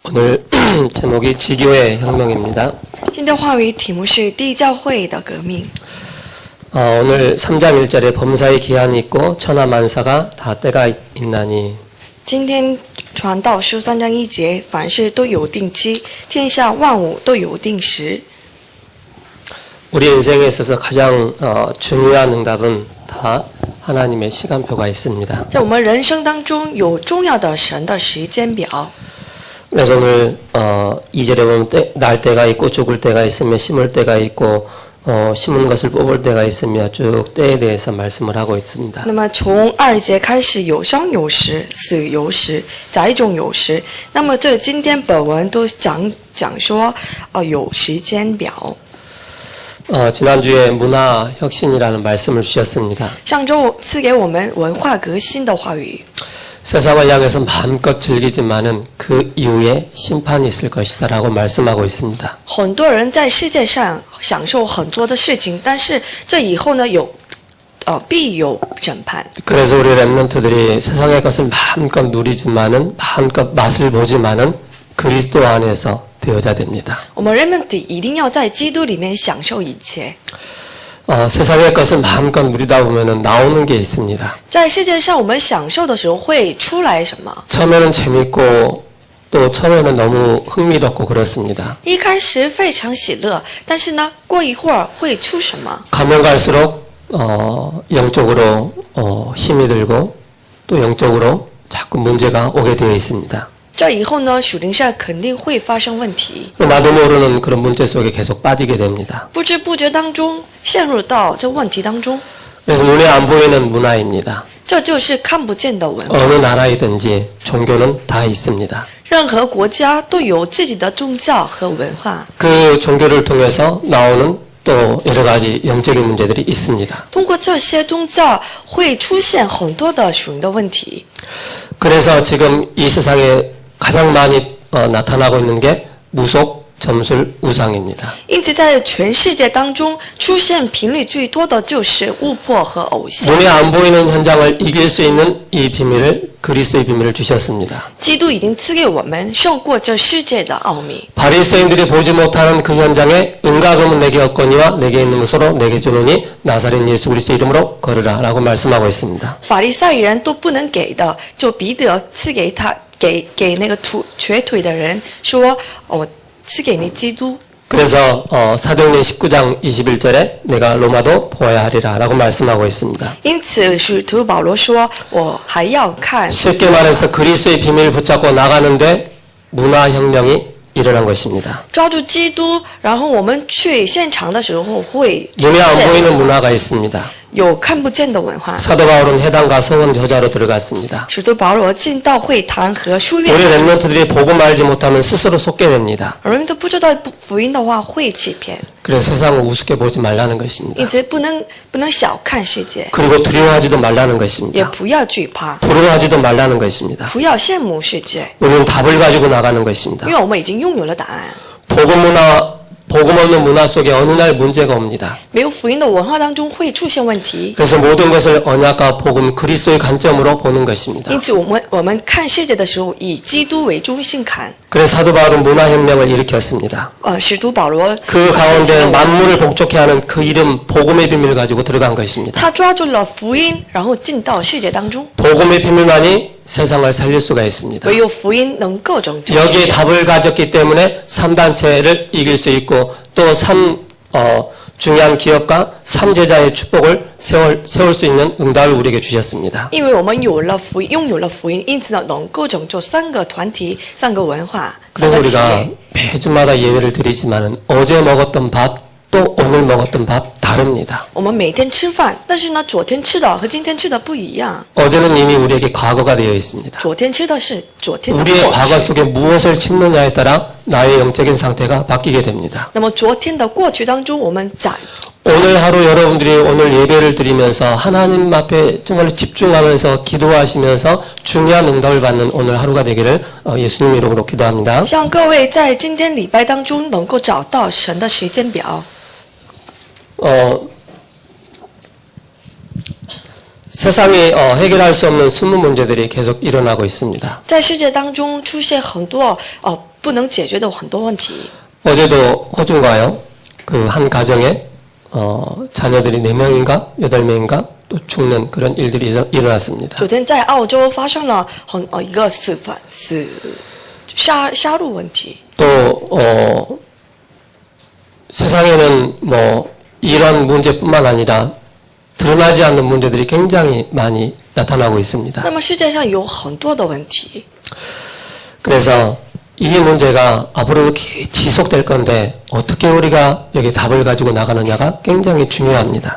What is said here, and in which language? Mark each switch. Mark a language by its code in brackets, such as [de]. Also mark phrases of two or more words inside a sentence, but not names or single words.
[ko] 오늘 제목이 지교의 혁명입니다. [zh] 今天话语题目是第一教会的革命。 [ko] 오늘 3장 1절에 범사의 기한이 있고 천하만사가 다 때가 있나니. [zh] 今天传道书3章1节，凡事都有定期，天下万物都有定时。 [ko] 우리 인생에 있어서 가장 중요한 응답은 다 하나님의 시간표가 있습니다. [zh] 在我们人生当中有重要的神的时间表。 [ko] 그래서 오늘 2절에 보면 날 때가 있고 죽을 때가 있으며 심을 때가 있고 심은 것을 뽑을 때가 있으며 쭉 때에 대해서 말씀을 하고 있습니다. [zh] 那么从2节开始，有生有时，死有时，栽种有时。那么这今天本文都讲说，有时间表。 [ko] 지난주에 문화 혁신이라는 말씀을 주셨습니다. [zh] 上周赐给我们文化革新的话语。 [ko] 세상을 향해서 마음껏 즐기지만은 그 이후에 심판이 있을 것이다라고 말씀하고 있습니다. [zh] 很多人在世界上享受很多的事情，但是这以后呢，必有审判。 [ko] 그래서 우리 렘넌트들이 세상의 것을 마음껏 누리지만은 마음껏 맛을 보지만은 그리스도 안에서 되어야 됩니다. [zh] 我们人们一定要在基督里面享受一切。 [ko] 세상의 것을 마음껏 누리다 보면은 나오는 게 있습니다. [zh] 在世界上我们享受的时候会出来什么？ [ko] 처음에는 재밌고 또 처음에는 너무 흥미롭고 그렇습니다. [zh] 一开始非常喜乐，但是呢，过一会儿会出什么？ [ko] 가면 갈수록 영적으로 힘이 들고 또 영적으로 자꾸 문제가 오게 되어 있습니다. [zh] 这以后呢，属灵上肯定会发生问题， [ko] 나도 모르는 그런 문제 속에 계속 빠지게 됩니다. [zh] 不知不觉当中陷入到这问题当中， [ko] 그래서 눈에 안 보이는 문화입니다. [zh] 这就是看不见的文化。 [ko] 어느 나라이든지 종교는 다 있습니다. [zh] 任何国家都有自己的宗教和文化， [ko] 그 종교를 통해서 나오는 또 여러 가지 영적인 문제들이 있습니다. [zh] 通过这些宗教会出现很多的属灵的问题。 [ko] 그래서 지금 이 세상에 가장 많이 나타나고 있는 게 무속, 점술, 우상입니다. [zh] 因此，在全世界当中出现频率最多的就是巫婆和偶像。 [ko] 눈에 안 보이는 현장을 이길 수 있는 이 비밀을 그리스도의 비밀을 주셨습니다. [zh] 基督已经赐给我们胜过这世界的奥秘。 [ko] 바리새인들이 보지 못하는 그 현장에 은가금은 내게 없거니와 내게 있는 것으로 내게 주노니 나사렛 예수 그리스도 이름으로 걸으라라고 말씀하고 있습니다. [zh] 法利赛人都不能给的，就彼得赐给他，给那个瘸腿的人说：“我赐给你基督。” [ko] 그래서 사도행전 19장 21절에 내가 로마도 보아야 하리라라고 말씀하고 있습니다. [zh] 因此，使徒保罗说：“我还要看。” [ko] 쉽게 말해서 그리스도의 비밀을 붙잡고 나가는데 문화혁명이 일어난 것입니다. [zh] 抓住基督，然后我们去现场的时候会出 [ko] 눈에 안 [zh] 现 [ko] 보이는 문화가 있습니다. [zh] 有看不见的文化。 [ko] 사도 바울은 회당과 서원 저자로 들어갔습니다. [zh] 使徒保罗进到会堂和书 [ko] 우리 [zh] 院， [ko] 렘넌트들이 보고 말지 못하면 스스로 속게 됩니다. [zh] 人们都不知道福音的话会欺骗， [ko] 그래서 세상을 우습게 보지 말라는 것입니다. [zh] 因此不能小看世界， [ko] 그리고 두려워하지도 말라는 [zh] 也 [ko] 것입니다. [zh] 不要惧怕， [ko] 부러워하지도 말라는 것입니다. [zh] 不要羡慕世界， [ko] 우리는 답을 가지고 나가는 것입니다. [zh] 因为我们已经拥有了答案。 [ko] 복음 없는 문화 속에 어느 날 문제가 옵니다. [zh] 没有福音的文化当中会出现问题， [ko] 그래서 모든 것을 언약과 복음 그리스도의 관점으로 보는 것입니다. [zh] 因此我们看世界的时候以基督为中心看。 [ko] 그래서 사도 바울은 문화혁명을 일으켰습니다. [zh] 使徒保罗 [ko] 그 가운데 만물을 복종케 하는 그 이름 복음의 비밀을 가지고 들어간 것입니다. [zh] 他抓住了福音，然后进到世界当中， [ko] 복음의 비밀만이 세상을 살릴 수가 있습니다. [zh] 唯有福音能够拯救世 [ko] 여기에 [zh] 界。 [ko] 답을 가졌기 때문에 3단체를 이길 수 있고 또 중요한 기업과 3제자의 축복을 세울 수 있는 응답을 우리에게 주셨습니다. [zh] 因为我们拥有了福音，因此呢，能够拯救3个团体、3个文化、3 [ko] 그래서 [zh] 个企 [ko] 우리가 [zh] 业。 [ko] 매주마다 예배를 드리지만은 어제 먹었던 밥 또 오늘 먹었던 밥 다릅니다. [zh] 我们每天吃饭，但是呢，昨天吃的和今天吃的不一样。 [ko] 어제는 이미 우리에게 과거가 되어 있습니다. [zh] 昨天吃的是昨天的 [ko] 우리의 [zh] 过 [ko] 과거 [zh] 去， [ko] 속에 무엇을 심느냐에 따라 나의 영적인 상태가 바뀌게 됩니다. [zh] 那么昨天的过去当中，我们攒 [ko] 오늘 하루 여러분들이 오늘 예배를 드리면서 하나님 앞에 정말 집중하면서 기도하시면서 중요한 응답을 받는 오늘 하루가 되기를 예수님 이름으로 기도합니다. [zh] 向各位在今天礼拜当中能够找到神的时间表。 [ko] 세상이 해결할 수 없는 숨은 문제들이 계속 일어나고 있습니다. [zh] 在世界当中出现很多不能解决的很多问题。 [ko] 어제도 호주인가요? 그 한 가정에 자녀들이 4명인가 8명인가 또 죽는 그런 일들이 일어났습니다. [zh] 昨天在澳洲发生了一个杀戮问题。 [ko] 또 세상에는 뭐 이런 문제뿐만 아니라 드러나지 않는 문제들이 굉장히 많이 나타나고 있습니다. [zh] 那么世界上有很多的问题， [ko] 그래서 이 문제가 앞으로도 지속될 건데 어떻게 우리가 여기 답을 가지고 나가느냐가 굉장히 중요합니다.